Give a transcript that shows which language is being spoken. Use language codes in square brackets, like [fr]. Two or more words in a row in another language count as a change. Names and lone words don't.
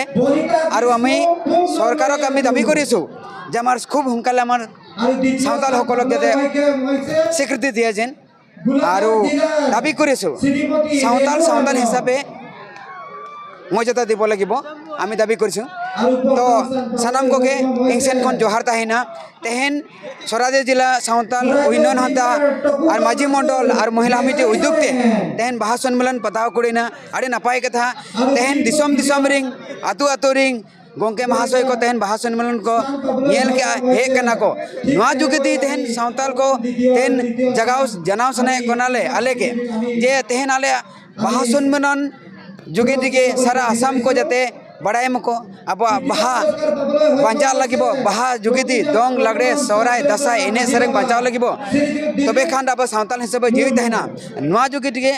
[as] আৰু আমি চৰকাৰক আমি দাবী কৰিছোঁ যে আমাৰ খুব সোনকালে আমাৰ চাওতালসকলক যাতে স্বীকৃতি দিয়ে যেন, আৰু দাবী কৰিছোঁ চাওতাল হিচাপে মৰ্যাদা দিব লাগিব আমি দাবী কৰিছোঁ। [sat] তো সানাম কোকে ইংসেনখন জোহার তাহিনা তেহেন চৰাইদেউ জিলা চাওতাল উন্নয়ন সন্থা আর মাঝি মণ্ডল আর মহিলা সমিতি উদ্যোগতে তেহেন বাহা সম্মেলন পাতাও করিনা আরে নাপায় কথা तेहन दिसम रिंग आतु रिंग गोंके महाशय को तेहन बाहा सम्मेलन को नेल के हेक कना को नवा जुगेदी तेहन सावताल को तेहन जगाव जनाव सने कोनाले आले के जे तेहन आले बाहा सम्मेलन जुगेदी के सारा आसाम को जाते बड़ाई मको अब बाहा बंजा लगे बाहा जुगीदी दोंग लगड़े सोहराय दासाय एने सेरें बचाव लगे तबे खान अब सावताल हिसाब जीवित तहना नवा जुगीदी के